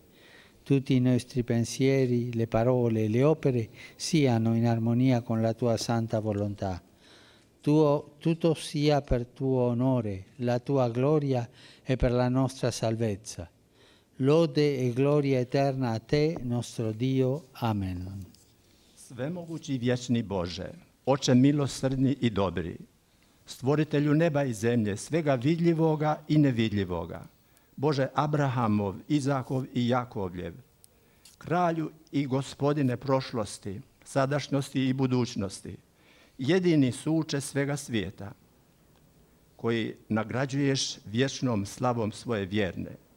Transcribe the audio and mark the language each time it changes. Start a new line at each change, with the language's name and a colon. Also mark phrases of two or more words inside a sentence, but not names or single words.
Italian: Tutti i nostri pensieri, le parole e le opere siano in armonia con la tua santa volontà. Tutto sia per tuo onore, la tua gloria e per la nostra salvezza. Lode e gloria eterna a te, nostro Dio. Amen.
Croatian: Svemogući vječni Bože, Oče milosrdni i dobri, stvoritelju neba i zemlje, svega vidljivoga i nevidljivoga, Bože Abrahamov, Izakov i Jakovljev, kralju i gospodine prošlosti, sadašnjosti i budućnosti, jedini suče svega svijeta, koji nagrađuješ vječnom slavom svoje vjerne.